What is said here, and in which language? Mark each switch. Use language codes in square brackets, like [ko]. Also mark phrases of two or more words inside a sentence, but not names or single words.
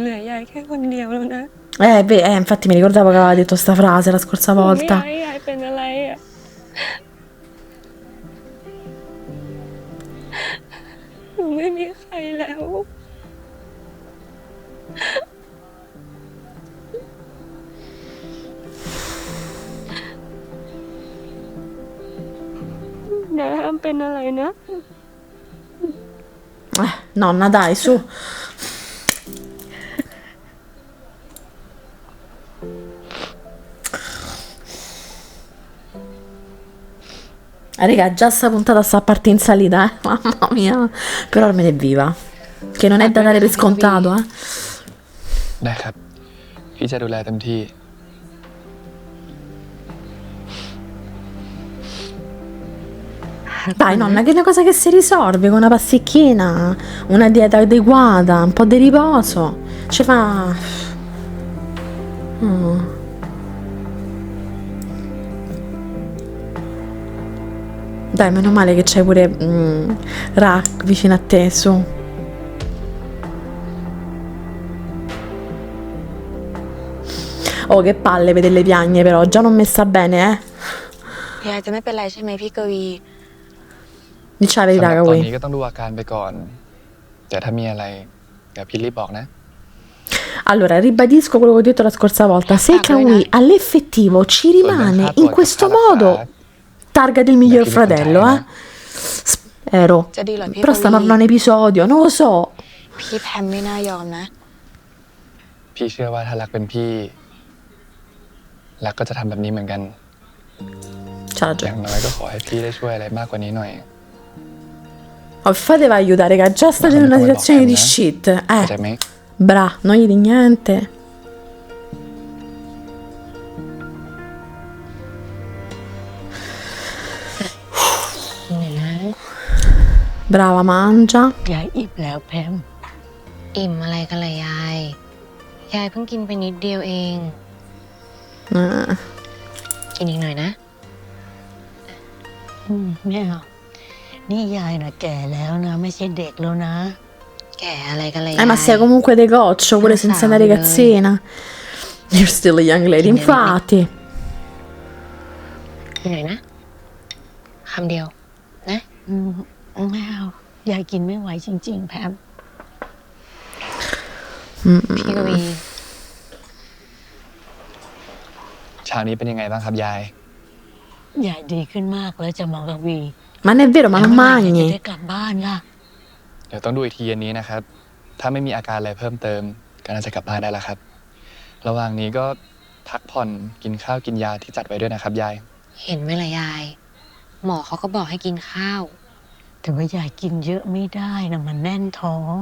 [th] ยายแค่คนเดียวแล้วนะ [it] Infatti mi ricordavo che aveva detto sta frase la scorsa [th] หนูไม่อยา [it] volta. [th] กให้ยายเป็นอะไรอ่ะหนูไม่มีใครแล้ว ยายห้ามเป็นอะไรนะ [it] Nonna, dai, su. Raga, già sta puntata sta parte in salita, mamma mia. Però almeno è viva. Che non è da dare per scontato, [th] ได้ครับ พี่จะดูแลเต็มที่ [it] Dai, nonna, che è una cosa che si risolve con una pasticchina, una dieta adeguata, un po' di riposo. Ci fa. Oh. Dai, meno male che c'hai pure Ra vicino a te, su. Oh, che palle vederle piagne, però. Già non messa bene, [th] ยายจะไม่เป็นไรใช่ไหมพี่กวี [it] Dici la [th] สำห [it] verità, [th] รับตอน [it] Kawi. [th] นี้ก็ต้องดูอาการไปก่อน แต่ถ้ามีอะไรเดี๋ยวพี่รีบบอกนะ [it] Allora, ribadisco quello che ho detto la scorsa volta. Se Kawi all'effettivo ci rimane in questo modo, targa del miglior fratello, Spero. [th] จะดีเหรอพี่ [it] Però stanno parlando un episodio, non lo so. [th] พี่แพมไม่น่ายอมนะ พี่เชื่อว่าถ้ารักเป็นพี่รักก็จะทำแบบนี้เหมือนกัน [it] C'ha [th] อ [it] ragione. [th] ย่างน้อยก็ขอให้พี่ได้ช่วยอะไรมากกว่านี้หน่อย [it] Oh, fateva aiutare, che già state in una situazione di shit. [th] เข้าใจไหม [it] Bra, non gli di niente. Brava, mangia. [th] ยายอิ่มแล้วแพม อิ่มอะไรกันเลยยาย ยายเพิ่งกินไปนิดเดียวเอง Ah. กินอีกหน่อยนะ ไม่เอานี่ยายนะแก่แล้วนะ ไม่ใช่เด็กแล้วนะ แก่อะไรกันเลยยาย [it] Ma sei comunque de coccio, pure senza una ragazzina. [en] You're still a young lady, [it] infatti. [th] กินหน่อยนะคำเดียวนะ ไม่เอายายกินไม่ไหวจริงๆแพม พี่กวี เช้านี้เป็นยังไงบ้างครับยาย ยายดีขึ้นมากแล้วจะมองกวี [it] Ma non è vero, ma non [th] จะ [it] mangi. [th] ได้กลับบ้านล่ะ เดี๋ยวต้องดูอีกทีอันนี้นะครับ ถ้าไม่มีอาการอะไรเพิ่มเติมก็น่าจะกลับบ้านได้แล้วครับ ระหว่างนี้ก็พักผ่อนกินข้าวกินยาที่จัดไว้ด้วยนะครับยาย เห็นไหมล่ะยาย หมอเขาก็บอกให้กินข้าว แต่ว่ายายกินเยอะไม่ได้นะมันแน่นท้อง